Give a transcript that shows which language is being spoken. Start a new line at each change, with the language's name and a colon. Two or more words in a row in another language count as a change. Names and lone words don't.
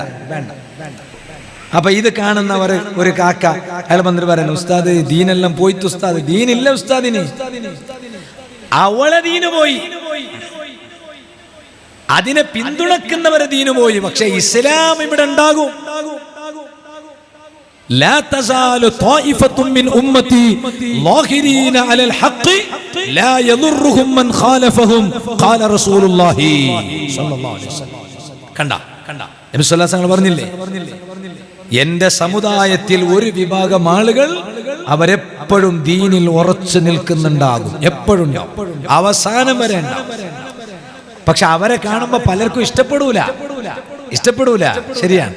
Malayalam: അപ്പൊ ഇത് കാണുന്നവർ ഒരു കാക്ക അയാൾ വന്നിട്ട് പറയുന്നു, ഉസ്താദ് ദീനെല്ലാം പോയിട്ട് ഉസ്താദ്, ദീനില്ല ഉസ്താദിന്, അവളെ ദീന് പോയി, അതിനെ പിന്തുണക്കുന്നവരെ ദീന് പോയി. പക്ഷെ ഇസ്ലാം ഇവിടെ ഉണ്ടാകും.
Arabic: لا تزال طائفة من أمتي ظاهرين على الحق لا يضرهم من خالفهم قال رسول الله صلى الله عليه وسلم.
Malayalam: കണ്ട നബി
Arabic: صلى الله عليه وسلم
Malayalam: പറഞ്ഞില്ലേ, എന്റെ സമുദായത്തിൽ ഒരു വിഭാഗം ആളുകൾ അവരെപ്പോഴും ദീനിൽ ഉറച്ചു നിൽക്കുന്നുണ്ടാകും, എപ്പോഴും അവസാനം വരെ ഉണ്ടാവും. പക്ഷെ അവരെ കാണുമ്പോ പലർക്കും ഇഷ്ടപ്പെടൂല, ശരിയാണ്.